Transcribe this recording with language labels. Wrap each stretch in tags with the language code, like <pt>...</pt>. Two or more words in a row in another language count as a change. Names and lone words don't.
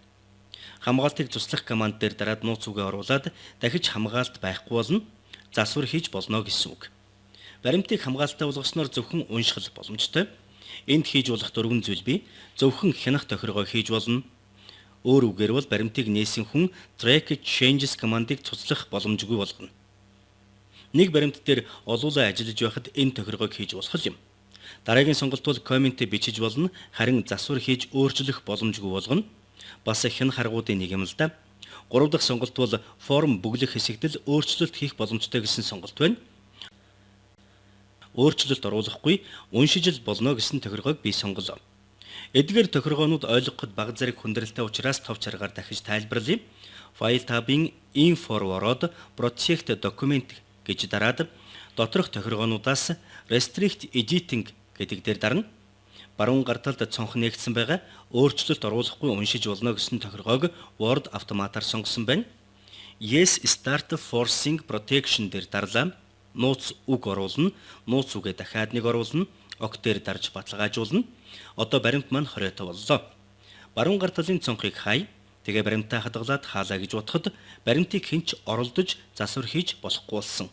<mn>Хамгаалтыг туслах команд дээр дараад нууц үгээ оруулаад дахиж хамгаалт байхгүй болно. Засвар хийж болно гэсэн үг. Баримтыг хамгаалалттай болгосноор зөвхөн унших боломжтой. Энд хийж болох дөрвөн зүйл бий. Зөвхөн хянах тохиргоо хийж болно. Өөр үгээр бол баримтыг нээсэн хүн</mn> <en>track changes</en> <mn>командыг цуцлах боломжгүй болгоно. Нэг баримт дээр олуулаа ажиллаж байхад энэ тохиргоог хийж болох юм. Дараагийн сонголт бол коммент бичиж болно, харин засвар хийж өөрчлөх боломжгүй болгоно. Бас хэн харгуудын нэг юм л да. 3 дахь сонголт бол форм бүглэх хэсэгт л өөрчлөлт хийх боломжтой гэсэн сонголт байна. Өөрчлөлт оруулахгүй, уншиж л болно гэсэн тохиргоог би сонголоо. Эдгээр тохиргоонууд ойлгоход бага зэрэг хүндрэлтэй учраас тов чаргаар дахиж тайлбарлая.</mn> <en>File tab-</en> <mn>ын info ороод</mn> <en>protect document</en> <mn>гэж дараад доторх тохиргоонуудаас</mn> <en>restrict editing</en> <mn>гэдэг дээр дарна. Баруун гар талд цонх нээгдсэн байгаа өөрчлөлт оруулахгүй уншиж болно гэсэн тохиргоог Word автоматар сонгосон байна.</mn> <en>Yes start forcing protection</en> <mn>дээр дарлаа. Нууц үг оруулна. Нууц үгээ дахиад нэг оруулна. Ок дээр дарж баталгаажуулна. Одоо баримт маань хориотой боллоо. Баруун гар талын цонхыг хай. Тэгээ баримтаа хадгалаад хаалаа гэж бодоход баримтыг хинч оролдож засвар хийж болохгүй болсон.</mn>